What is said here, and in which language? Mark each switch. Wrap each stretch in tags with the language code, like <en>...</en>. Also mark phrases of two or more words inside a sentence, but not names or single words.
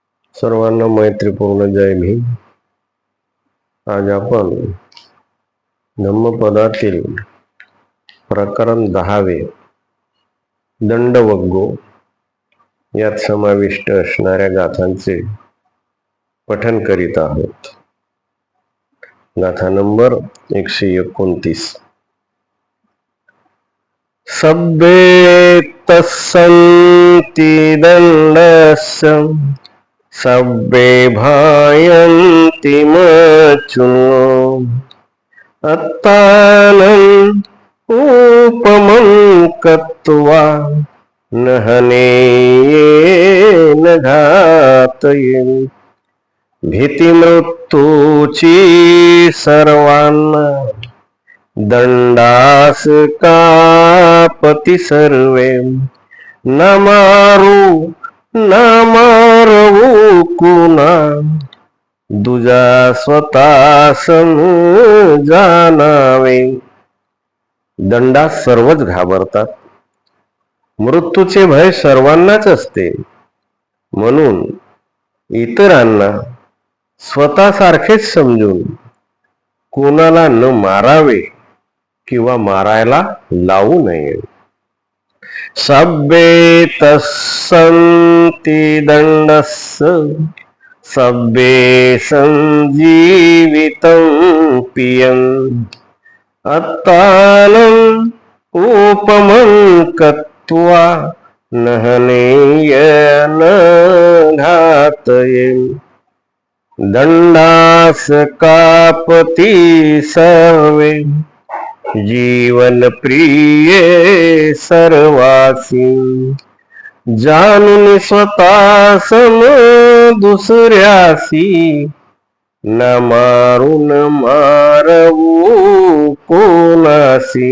<mr>सर्वांना मैत्रीपूर्ण जय भीम. आज आपण धम्मपदातील प्रकरण 10वे दंडवग्गो यात समाविष्ट असणाऱ्या गाथांचे पठन करीत आहोत. गाथा नंबर 129.</mr> <pi>सब्बे तस्सन्ति दण्डस्य सब्बे भायन्ति मच्युनो अत्तानम् उपमं कृत्वा न हनेयेन घातयेन्.</pi> <mr>भीतिमृत्यूची सर्वांना दंडास कापती सर्वे. न मारू न मारवू कुणा दुजा स्वतः जाणावे. दंडास सर्वच घाबरतात. मृत्यूचे भय सर्वांनाच असते. म्हणून इतरांना स्वतःसारखेच समजून कोणाला न मारावे किंवा मारायला लावू नये.</mr> <pi>सब्बे तस्सन्ति दण्डस्य सब्बे संजीवितं पियन् अत्तानम् उपमं कृत्वा न हनेयेन घातयेन्.</pi> <mr>दंडास कापती सर्वे जीवन प्रिय सर्वासी. जाणून स्वतः सम दुसऱ्यासी न मारून मारवू कोणासी.</mr>